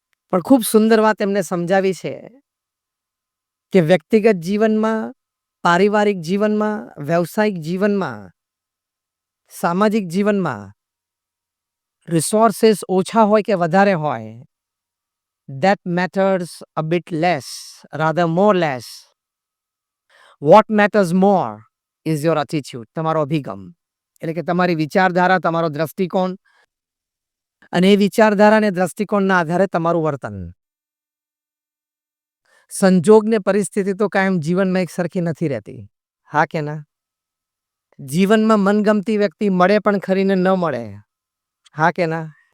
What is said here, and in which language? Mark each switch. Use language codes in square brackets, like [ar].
[gu] પણ ખૂબ સુંદર વાત એમને સમજાવી છે કે વ્યક્તિગત જીવનમાં, પારિવારિક જીવનમાં, વ્યવસાયિક જીવનમાં, સામાજિક જીવનમાં રિસોર્સિસ ઓછા હોય કે વધારે હોય, [en] that matters a bit less, rather more less. What matters more is your attitude, [gu] તમારો અભિગમ. એટલે કે તમારી વિચારધારા, તમારો દ્રષ્ટિકોણ અને એ વિચારધારા અને દ્રષ્ટિકોણના આધારે તમારું વર્તન. સંજોગ ને પરિસ્થિતિ તો કાયમ જીવનમાં એક સરખી નથી રહેતી. હા કે ના? જીવનમાં મનગમતી વ્યક્તિ મળે પણ ખરીને ન મળે. હા કે ના?